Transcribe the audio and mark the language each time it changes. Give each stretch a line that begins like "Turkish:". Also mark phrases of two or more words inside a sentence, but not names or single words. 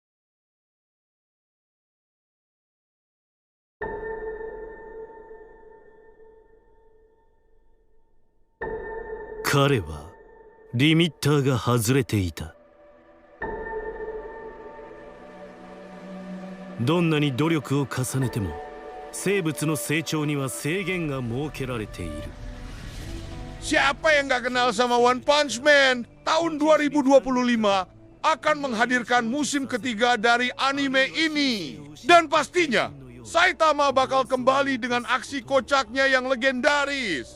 Japanese: 彼はリミッターが外れていた。どんなに努力を重ねても生物の成長には制限が設けられている。
Indonesian: Siapa yang gak kenal sama One Punch Man? Tahun 2025 akan menghadirkan musim ketiga dari anime ini. Dan pastinya, Saitama bakal kembali dengan aksi kocaknya yang legendaris.